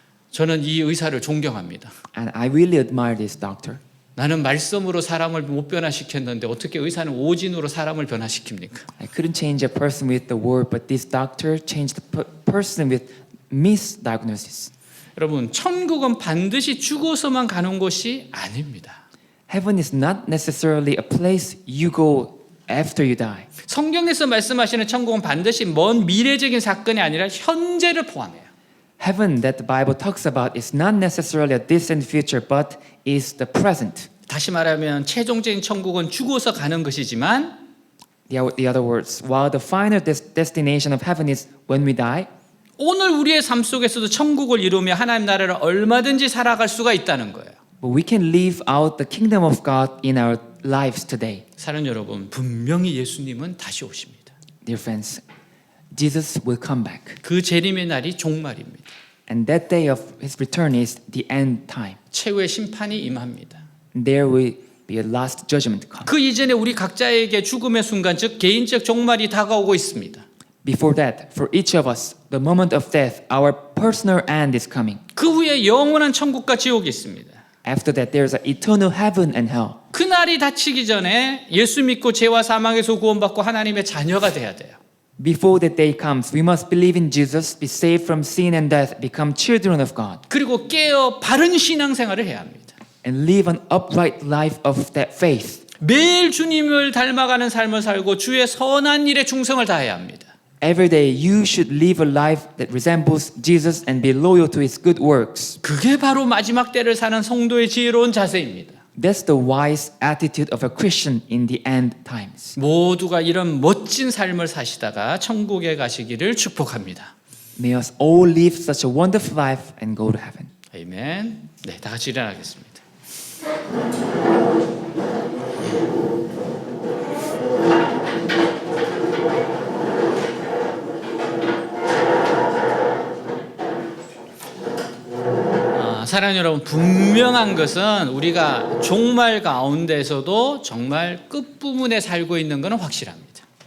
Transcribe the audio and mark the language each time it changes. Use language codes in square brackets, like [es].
[ko] 저는 이 의사를 존경합니다. [en] And I really admire this doctor. [ko] 나는 말씀으로 사람을 못 변화시켰는데 어떻게 의사는 오진으로 사람을 변화시킵니까? [en] I couldn't change a person with the word, but this doctor changed the person with misdiagnosis. [ko] 여러분, 천국은 반드시 죽어서만 가는 곳이 아닙니다. [en] Heaven is not necessarily a place you go after you die. [ko] 성경에서 말씀하시는 천국은 반드시 먼 미래적인 사건이 아니라 현재를 포함해요. [en] Heaven that the Bible talks about is not necessarily a distant future, but is the present. [ko] 다시 말하면 최종적인 천국은 죽어서 가는 것이지만 [en] The other words, while the final destination of heaven is when we die, [ko] 오늘 우리의 삶 속에서도 천국을 이루며 하나님 나라를 얼마든지 살아갈 수가 있다는 거예요. [en] but we can live out the kingdom of God in our lives today. [ko] 사랑하는 여러분, 분명히 예수님은 다시 오십니다. [en] Dear friends, Jesus will come back. [ko] 그 재림의 날이 종말입니다. [en] And that day of his return is the end time. [ko] 최후의 심판이 임합니다. [en] There will be a last judgment come. [ko] 그 이전에 우리 각자에게 죽음의 순간, 즉 개인적 종말이 다가오고 있습니다. [en] Before that, for each of us, the moment of death, our personal end is coming. [ko] 그 후에 영원한 천국과 지옥이 있습니다. [en] After that, there's an eternal heaven and hell. [ko] 그 날이 닥치기 전에 예수 믿고 죄와 사망에서 구원받고 하나님의 자녀가 돼야 돼요. [en] Before that day comes, we must believe in Jesus, be saved from sin and death, become children of God, [ko] 그리고 깨어 바른 신앙생활을 해야 합니다. [en] and live an upright life of that faith. [ko] 매일 주님을 닮아가는 삶을 살고 주의 선한 일에 충성을 다해야 합니다. [en] Every day, you should live a life that resembles Jesus and be loyal to his good works. [ko] 그게 바로 마지막 때를 사는 성도의 지혜로운 자세입니다. [en] That's the wise attitude of a Christian in the end times. [ko] 모두가 이런 멋진 삶을 사시다가 천국에 가시기를 축복합니다. [en] May us all live such a wonderful life and go to heaven. [ko] 아멘. 네, 다 같이 일어나겠습니다. 사랑하는 여러분, 분명한 것은 우리가 종말 가운데서도 정말 끝부분에 살고 있는 것은 확실합니다.